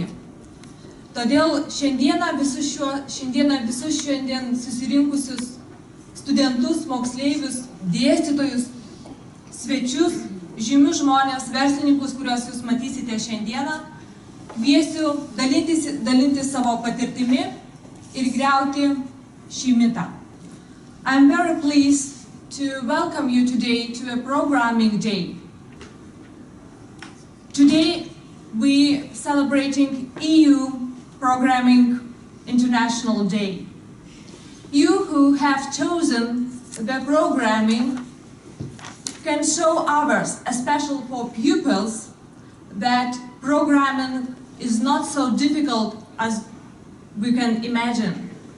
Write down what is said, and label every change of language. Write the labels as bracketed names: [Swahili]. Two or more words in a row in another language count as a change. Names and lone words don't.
[Lithuanian] Todėl šiandieną visus susirinkusius studentus, moksleivius, dėstytojus, svečius, žymius žmonės, verslininkus, kuriuos jūs matysite šiandieną, kviesiu dalintis savo patirtimi ir griauti šį mitą. [English] I'm very pleased to welcome you today to a programming day. Today we celebrating EU Programming International Day. You who have chosen the programming can show others, especially for pupils, that programming is not so difficult as we can imagine.